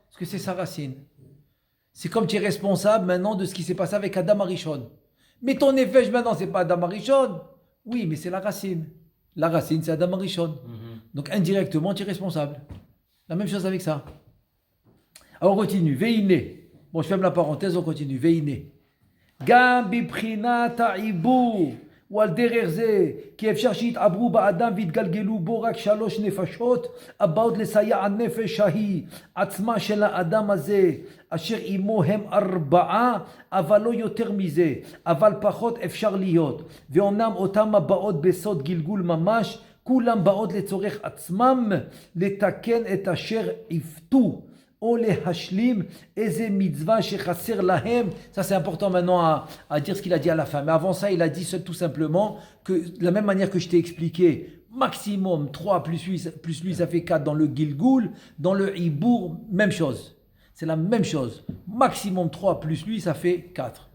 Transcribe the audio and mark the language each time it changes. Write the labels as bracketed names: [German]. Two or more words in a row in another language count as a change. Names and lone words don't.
[French] Parce que c'est sa racine. C'est comme tu es responsable maintenant de ce qui s'est passé avec Adam Arishon. Mais ton nefesh maintenant, c'est pas Adam Arishon. Oui, mais c'est la racine. La racine, c'est Adam Arishon. Donc indirectement, tu es responsable. La même chose avec ça. Alors on continue. Veine. Bon, je ferme la parenthèse, on continue. [Hebrew] Veine. גם בבחינת העיבור. ועל דרך זה, כי אפשר שיתעברו באדם ויתגלגלו בו רק 3 נפשות הבאות לסייע הנפש ההיא עצמה של האדם הזה אשר עמו הם 4 אבל לא יותר מזה אבל פחות אפשר להיות ואומנם אותם הבאות בסוד גלגול ממש כולם באות לצורך עצמם לתקן את אשר עיוותו או להשלים איזה מצווה שחסר להם. [French] Ça c'est important maintenant à dire ce qu'il a dit à la fin. Mais avant ça, il a dit tout simplement que de la même manière que je t'ai expliqué, maximum 3 plus lui ça fait 4 dans le Gilgul, dans le Ibour, même chose. C'est la même chose. Maximum 3 plus lui ça fait 4.